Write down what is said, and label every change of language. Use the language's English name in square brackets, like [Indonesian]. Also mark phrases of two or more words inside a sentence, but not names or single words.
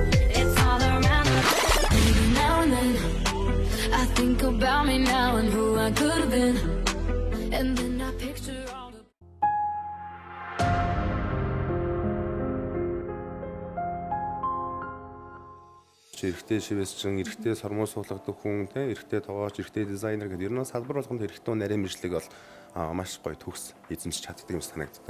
[English] It's all around the now and then I Think about me now and who I could have been. And then I picture all the [Mongolian] Эрэгтэй шивэсчин, эрэгтэй сормоо суулгадаг хүн, тэ эрэгтэй тоогооч, эрэгтэй дизайнер гэдэг ер нь салбар болгонд эрэгтэй нарийн мэржлэг бол маш гоё төгс эзэмшиж чаддаг юм санагддаг.